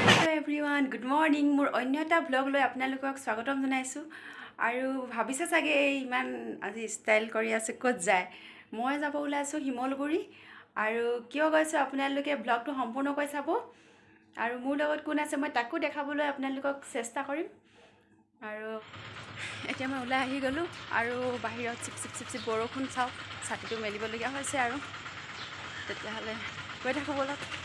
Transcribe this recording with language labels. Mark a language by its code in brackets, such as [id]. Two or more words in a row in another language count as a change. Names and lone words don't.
[en] hello everyone good morning [as] মোৰ অন্য এটা ব্লগ লৈ আপোনালোকক স্বাগতম জনাইছোঁ আৰু ভাবিছে সাজি ইমান আজি ষ্টাইল কৰি আছে ক'ত যায় মই যাব ওলাইছো হিমলগুৰি আৰু কিয় গৈছো आपनालोके ब्लगটো সম্পূৰ্ণকৈ চাব आरु মোৰ লগত কোন আছে মই তাকো দেখাবলৈ आपनालोকক চেষ্টা কৰিম आरु এতিয়া মই ওলাই আহি গলো आरु বাহিৰত চিপ বৰষুণ চাও ছাতিটো মেলিব লগা হৈছে आरु তেতিয়াহলে গৈ থাকো বলক